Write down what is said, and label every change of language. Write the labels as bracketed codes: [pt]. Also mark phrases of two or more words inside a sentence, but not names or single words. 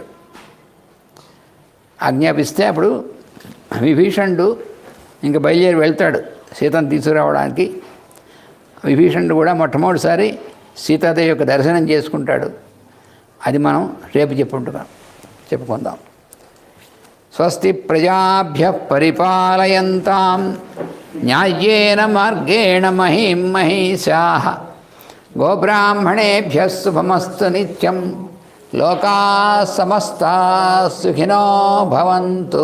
[te] ఆజ్ఞాపిస్తే అప్పుడు విభీషణుడు ఇంక బయలుదేరి వెళ్తాడు సీతను తీసుకురావడానికి. విభీషణుడు కూడా మొట్టమొదటిసారి సీతాదేవి యొక్క దర్శనం చేసుకుంటాడు. అది మనం రేపు చెప్పుకుందాం. [sa] స్వస్తి ప్రజాభ్యః పరిపాలయంతాం న్యాయేన మార్గేణ మహీం మహీషాః గోబ్రాహ్మణేభ్యः శుభమస్తు నిత్యం లోకాః సమస్తాః సుఖినో భవంతు.